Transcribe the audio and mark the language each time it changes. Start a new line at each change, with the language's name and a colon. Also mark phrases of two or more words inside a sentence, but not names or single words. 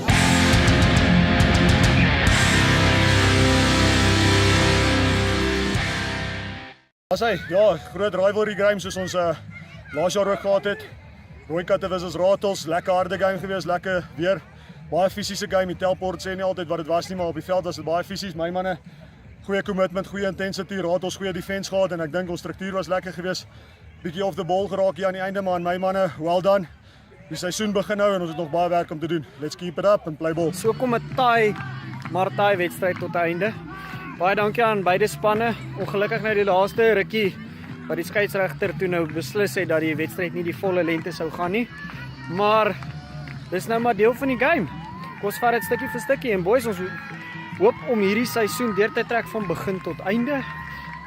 Afrikaans: Ja, groot
English: rivalry game
Afrikaans: soos ons laas jaar ook gehad het. Rooikatte versus Ratels, lekker harde game gewees, lekker weer. Baie fisiese game, die Telport sê nie altyd wat dit was nie, maar op die veld was dit baie fisies. My manne, goeie commitment, goeie intensity, Ratels goeie defense gehad en ek dink ons struktuur was lekker gewees. Bietjie
English: off the ball
Afrikaans: geraak hier aan die einde, maar my manne,
English: well done.
Afrikaans: Die seisoen begin nou en ons het nog baie werk om te doen.
English: Let's keep it up and play ball.
Afrikaans: So kom 'n taai wedstryd tot einde. Baie dankie aan beide spanne. Ongelukkig nou die laaste rukkie wat die skeieregter toe nou beslis het dat die wedstryd nie die volle lengte sou gaan nie. Maar dis nou maar deel van die game. Ons vat dit stukkie vir stukkie en boys, ons hoop om hierdie seisoen deur te trek van begin tot einde.